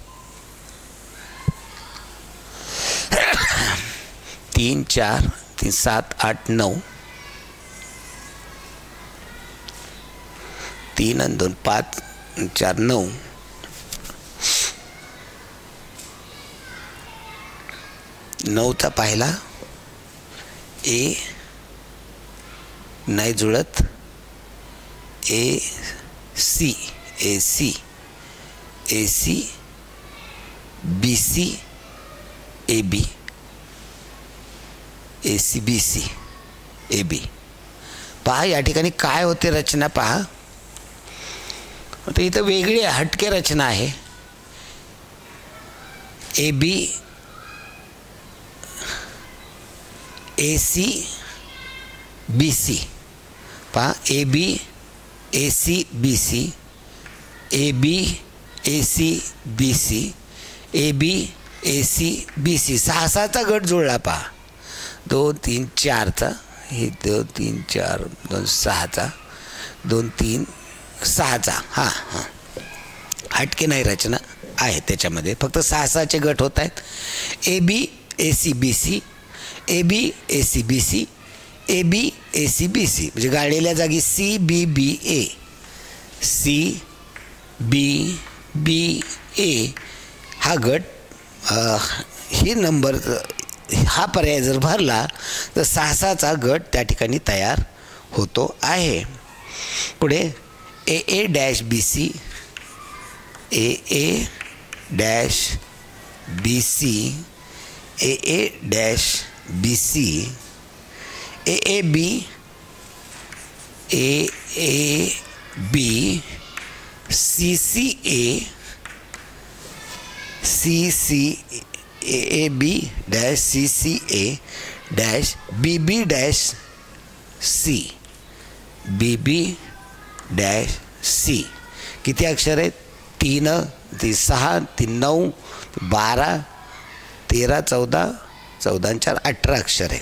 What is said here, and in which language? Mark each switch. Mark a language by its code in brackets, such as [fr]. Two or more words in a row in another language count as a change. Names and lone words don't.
[mr] 3 4 3 7 8 9, 3 आणि 2 5 4 9. 9चा पाहिला. ए नाही जुळत. ए सी, ए सी, ए सी बी सी, ए बी, ए सी बी सी, ए बी. पहा या ठिकाणी काय होते रचना पहा. आता इथं वेगळी हटके रचना आहे. ए बी ए सी बी सी. पहा, ए बी ए सी बी सी, ए बी ए सी बी सी, ए बी ए सी बी सी. 6 6चा गट जुळला पहा. 2 3 4चा, हे 2 3 4 2 6चा, 2 3 6चा हां हां हटके नाही रचना आहे त्याच्यामध्ये, फक्त 6चे गट होत आहेत. ए बी ए सी बी सी, ए बी ए सी बी सी, ए बी ए सी बी सी, म्हणजे गाळलेल्या जागी सी बी बी ए, सी बी बी ए हा गट, ही नंबर हा पर्याय जर भरला तर 6चा गट त्या ठिकाणी तयार होतो आहे. पुढे ए ए डॅश बी सी, ए ए डॅश बी सी, ए ए डॅश बी सी, ए ए बी, ए ए बी, सी सी ए, सी सी ए ए बी डॅश सी सी ए डॅश बी बी डॅश सी, बी बी डॅश सी. किती अक्षर आहेत? 3, 6, 9, 12, 13, 14, 14 4 18 अक्षर आहेत.